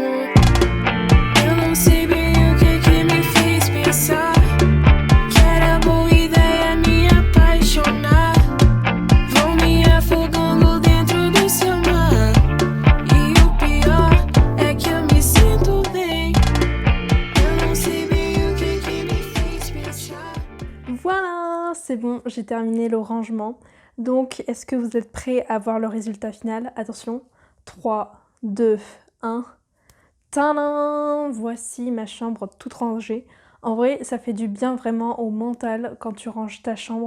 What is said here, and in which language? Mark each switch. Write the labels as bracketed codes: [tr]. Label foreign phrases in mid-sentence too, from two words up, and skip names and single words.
[pt] Eu não sei bem o que me fez pensar que era boa ideia me apaixonar. Vou me afogando dentro do seu mar. E o pior é que eu me sinto bem. Eu não sei bem o que me fez pensar. [fr] Voilà, c'est bon, j'ai terminé le rangement. Donc, est-ce que vous êtes prêts à voir le résultat final? Attention, 3, 2, 1... Tadam! Voici ma chambre toute rangée. En vrai, ça fait du bien vraiment au mental quand tu ranges ta chambre.